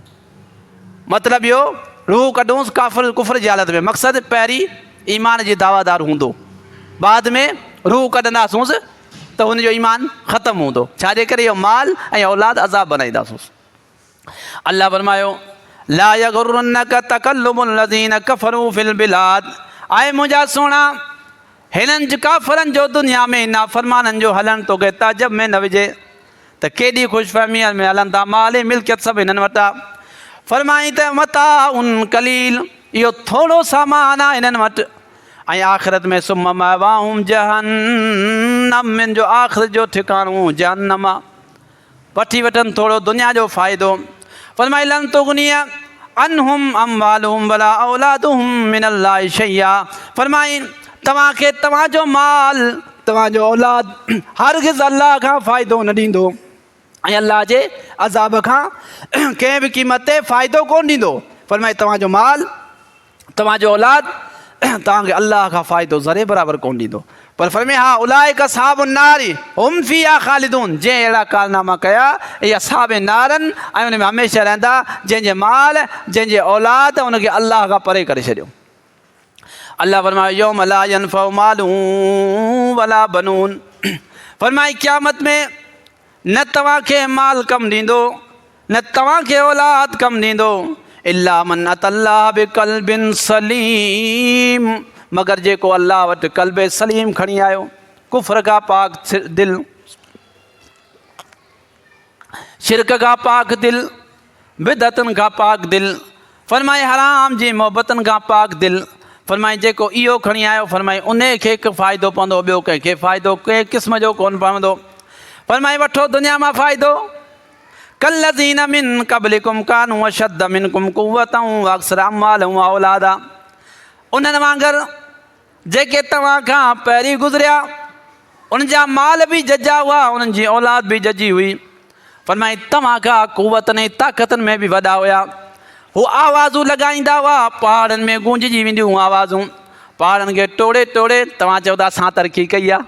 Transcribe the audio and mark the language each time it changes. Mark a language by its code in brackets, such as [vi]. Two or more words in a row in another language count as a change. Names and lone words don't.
[sd] मतिलबु इहो रूह कढूंसि काफ़िर कुफ़्र जी हालत में, मक़सदु पहिरीं ईमान जी दावादार हूंदो, बाद में रूह कढंदासूंसि त हुनजो ईमान ख़तमु हूंदो। छाजे करे इहो माल ऐं औलाद अज़ाब बनाईंदासूंसि। अल्लाह फरमायो [ar] لا يغرنك تقلب الذين كفروا في البلاد, [sd] ऐं मुंहिंजा सोना हिननि काफ़रनि जो दुनिया में नाफ़रमाननि जो हलणु तोखे ताजब में न विझे त केॾी ख़ुशफ़हमीअ में हलनि था, माल ऐं मिल्कियत सभु हिननि वटि आहे। फरमाई त [ar] متاع قليل, [sd] इहो थोरो सामान आहे हिननि वटि, ऐं आख़िरत में [ar] ثم مأواهم جهنم, [sd] जो आख़िरत जो ठिकाणो जहन्नम आहे। वठी वठनि थोरो दुनिया जो फ़ाइदो। [ar] फरमाई لن تغني عنهم أموالهم ولا أولادهم من الله شيئا, [sd] फरमाई तव्हांखे तव्हांजो माल तव्हांजो औलाद हरगिज़ अल्लाह खां फ़ाइदो न ॾींदो ऐं अल्लाह जे अज़ाब खां कंहिं बि क़ीमत ते फ़ाइदो कोन ॾींदो। फरमाए तव्हांजो माल तव्हांजो औलाद तव्हांखे अल्लाह खां फ़ाइदो ज़रे बराबरि कोन ॾींदो। पर फरमाए हा [ar] أولئك أصحاب النار هم فيها خالدون, [sd] जंहिं अहिड़ा कारनामा कया इहे असहाब नारनि ऐं उन में हमेशह रहंदा, जंहिंजे माल जंहिंजे औलाद उनखे अल्लाह खां परे करे छॾियो। [ar] अल्लाह फरमाए يوم لا ينفع مال ولا بنون, [sd] फरमाए क़यामत में न तव्हांखे माल कमु ॾींदो न तव्हांखे औलाद कमु ॾींदो, [ar] إلا من أتى الله بقلب [sd] सलीम, मगर जेको अल्लाह वटि क़ल्ब सलीम खणी आयो, कुफ़्र खां पाक दिलि, शिरक खां पाक दिलि, बिदअतुनि खां पाक दिलि, फरमाए हराम जी मोहबतनि खां पाक दिलि। फरमाए जेको इहो खणी आयो, फरमाए उन खे हिकु फ़ाइदो पवंदो, ॿियो कंहिंखे फ़ाइदो कंहिं क़िस्म जो कोन पवंदो। फरमाए वठो दुनिया मां फ़ाइदो, [ar] كالذين من قبلكم كانوا أشد منكم قوة وأكثر أموالا وأولادا, [sd] उन्हनि वांगुरु जेके तव्हां खां पहिरीं गुज़रिया उन जा माल बि जजा हुआ, उन्हनि जी औलाद बि जजी हुई। फरमाए तव्हां खां क़ुव्वतनि ऐं ताक़तनि में बि वॾा हुया, हू आवाज़ूं लॻाईंदा हुआ, पहाड़नि में गूंजजी वेंदियूं आवाज़ूं, पहाड़नि खे टोड़े टोड़े तव्हां चओ था असां तरक़ी कई आहे।